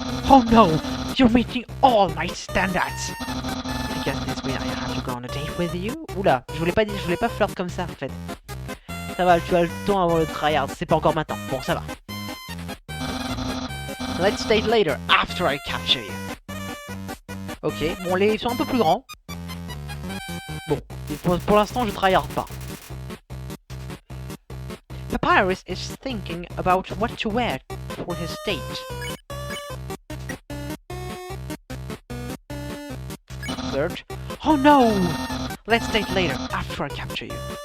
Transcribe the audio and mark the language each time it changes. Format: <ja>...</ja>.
<en>Oh no, you're meeting all my standards. I guess this means I have to go on a date with you.</en> <fr>Oula, je voulais pas flirt comme ça en fait. Ça va, tu as le temps avant le tryhard, c'est pas encore maintenant. Bon, ça va.</fr> <en>Let's date later, after I capture you.</en> <fr>Ok, bon, ils sont un peu plus grands. Bon, pour l'instant, je tryhard pas.</fr> <en>Papyrus is thinking about what to wear for his date. Third. Oh no! Let's date later, after I capture you.</en>